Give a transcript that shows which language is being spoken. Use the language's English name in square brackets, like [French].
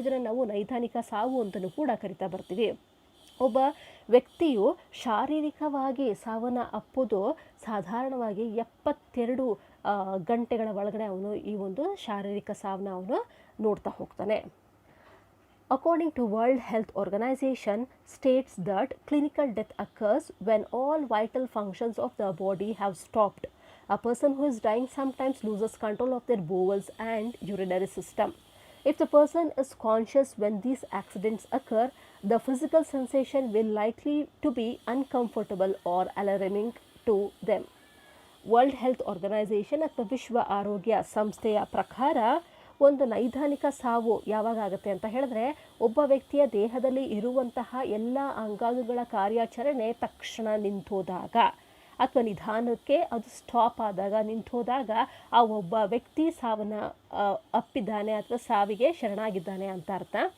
[Kannada] ಇದನ್ನು ನಾವು ನೈದಾನಿಕ ಸಾವು ಅಂತಲೂ ಕೂಡ ಕರಿತಾ ಬರ್ತೀವಿ. ಒಬ್ಬ ವ್ಯಕ್ತಿಯು ಶಾರೀರಿಕವಾಗಿ ಸಾವನ್ನು ಅಪ್ಪೋದು ಸಾಧಾರಣವಾಗಿ 72 ಗಂಟೆಗಳ ಒಳಗಡೆ ಅವನು ಈ ಒಂದು ಶಾರೀರಿಕ ಸಾವನ್ನ ಅವನು ನೋಡ್ತಾ ಹೋಗ್ತಾನೆ. [English] According to World Health Organization states that clinical death occurs when all vital functions of the body have stopped. A person who is dying sometimes loses control of their bowels and urinary system. If the person is conscious when these accidents occur, the physical sensation will likely to be uncomfortable or alarming to them. [Kannada] World health organisation ಅಥವಾ ವಿಶ್ವ ಆರೋಗ್ಯ ಸಂಸ್ಥೆಯ ಪ್ರಕಾರ ಒಂದು ನೈದಾನಿಕ ಸಾವು ಯಾವಾಗ ಆಗುತ್ತೆ ಅಂತ ಹೇಳಿದ್ರೆ, ಒಬ್ಬ ವ್ಯಕ್ತಿಯ ದೇಹದಲ್ಲಿ ಇರುವಂತಹ ಎಲ್ಲ ಅಂಗಾಂಗಗಳ ಕಾರ್ಯಾಚರಣೆ ತಕ್ಷಣ ನಿಂತೋದಾಗ ಅಥವಾ ನಿಧಾನಕ್ಕೆ ಅದು ಸ್ಟಾಪ್ ಆದಾಗ, ನಿಂತೋದಾಗ ಆ ಒಬ್ಬ ವ್ಯಕ್ತಿ ಸಾವನ್ನು ಅಪ್ಪಿದ್ದಾನೆ ಅಥವಾ ಸಾವಿಗೆ ಶರಣಾಗಿದ್ದಾನೆ ಅಂತ ಅರ್ಥ.